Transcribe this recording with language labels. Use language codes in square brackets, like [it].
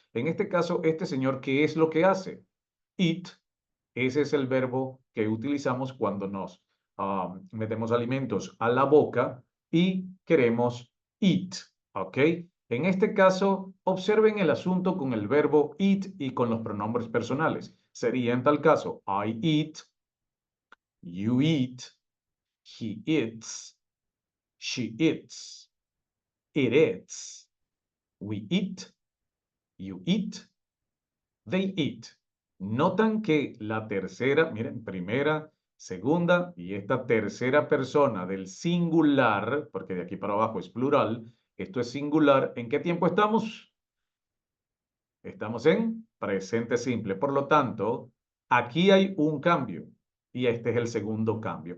[es] En este caso, este señor, ¿qué es lo que hace? Eat. Ese es el verbo que utilizamos cuando nos metemos alimentos a la boca y queremos eat, ¿ok? En este caso, observen el asunto con el verbo eat y con los pronombres personales. Sería en tal caso, [en] I eat, you eat, he eats, she eats, it eats, we eat, you eat, they eat. [es] Notan que la tercera, miren, primera, segunda y esta tercera persona del singular, porque de aquí para abajo es plural, esto es singular. ¿En qué tiempo estamos? Estamos en presente simple. Por lo tanto, aquí hay un cambio y este es el segundo cambio.